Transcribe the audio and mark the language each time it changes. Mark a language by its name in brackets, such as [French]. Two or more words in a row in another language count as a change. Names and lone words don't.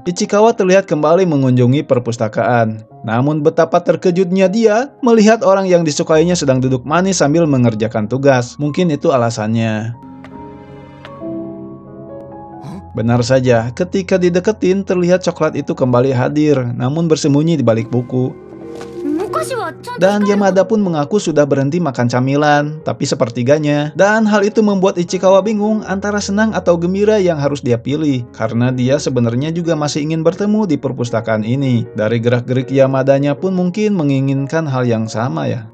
[Indonesian] Ichikawa terlihat kembali mengunjungi perpustakaan. Namun betapa terkejutnya dia melihat orang yang disukainya sedang duduk manis sambil mengerjakan tugas. Mungkin itu alasannya. Benar saja, ketika dideketin terlihat coklat itu kembali hadir, namun bersembunyi di balik buku. [Japanese] お菓子はちゃんと [Indonesian] Dan [Japanese] 控える [Indonesian] Yamada pun mengaku sudah berhenti makan camilan, tapi sepertiganya. Dan hal itu membuat Ichikawa bingung antara senang atau gembira yang harus dia pilih. Karena dia sebenarnya juga masih ingin bertemu di perpustakaan ini. Dari gerak-gerik Yamadanya pun mungkin menginginkan hal yang sama ya.